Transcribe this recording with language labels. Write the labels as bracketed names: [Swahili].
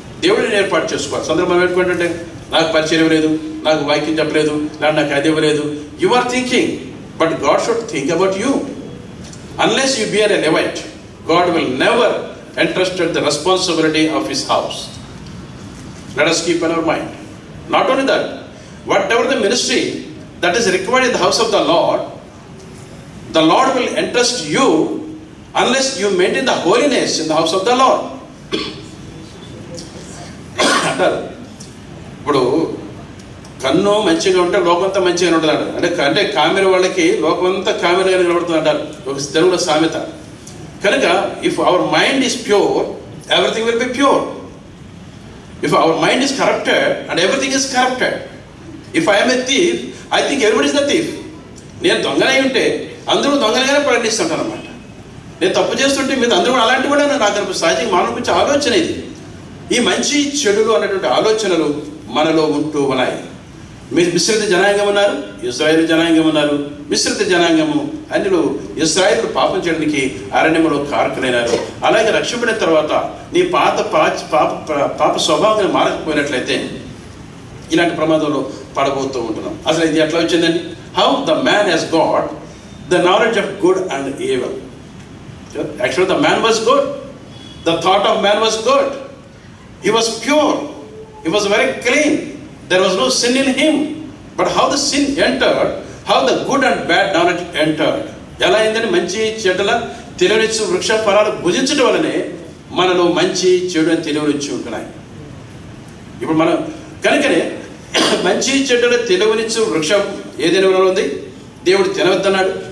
[Telugu] దేవుడిని ఏర్పాటు చేసుకోవాలి. సందర్భం పెట్టుకుంటుంటే నాకు పరిచయం లేదు, నాకు వాక్యం చెప్పలేదు, నాకు అది ఇవ్వలేదు. [English] You are thinking, but God should think about you. Unless you be a Levite, God will never entrusted the responsibility of his house. Let us keep in our mind. Not only that, whatever the ministry that is required in the house of the Lord will entrust you unless you maintain the holiness in the house of the Lord. [Telugu] అంటారు ఇప్పుడు కన్ను మంచిగా ఉంటే లోకంతా మంచిగా ఉంటుంది అంటే కామెర వాళ్ళకి లోకమంతా కామెరగా నిలబడుతుంది అంటారు ఒక తెలుగులో సామెత. [English] కనుక if our mind is pure, everything will be pure. If our mind is corrupted and everything is corrupted. If I'm a thief, I think everybody is the thief. [Telugu] నేను దొంగనై ఉంటే అందరూ దొంగలుగానే ప్రకటిస్తుంటాను అనమాట. నేను తప్పు చేస్తుంటే మీరు అందరూ కూడా అలాంటి కూడా నాకు అనిపిస్తుంది. సహజంగా మానవ గురించి ఆలోచన ఇది. ఈ మంచి చెడులు అన్నటువంటి ఆలోచనలు మనలో ఉంటూ ఉన్నాయి. మీరు మిశ్రిత జనాంగం ఉన్నారు, ఇశ్రాయేలు జనాంగం ఉన్నారు. మిశ్రిత జనాంగము అందులో ఇశ్రాయేలు పాపం చేయడానికి అరణ్యములో కారకులైనారు. అలాగే రక్షింపడిన తర్వాత నీ పాప స్వభావం మారకపోయినట్లయితే ఇలాంటి ప్రమాదంలో పడబోతూ ఉంటున్నాం. అసలు ఇది ఎట్లా వచ్చిందండి? [English] How the man he's got the knowledge of good and evil. Actually the man was good, the thought of man was good. He was pure, he was very clean, there was no sin in him. But how the sin entered, how the good and bad knowledge entered. [Telugu] ఎలా అయిందని మంచి చెడుల తెలివినిచ్చు వృక్ష ఫలాలు భుజించడం వల్లనే మనలో మంచి చెడు అని తెలివినిచ్చి ఉంటున్నాయి. ఇప్పుడు మనం కనుకనే మంచి చెడుల తెలివినిచ్చు వృక్షం ఏదైనా ఉంది దేవుడు తినవద్దన్నాడు.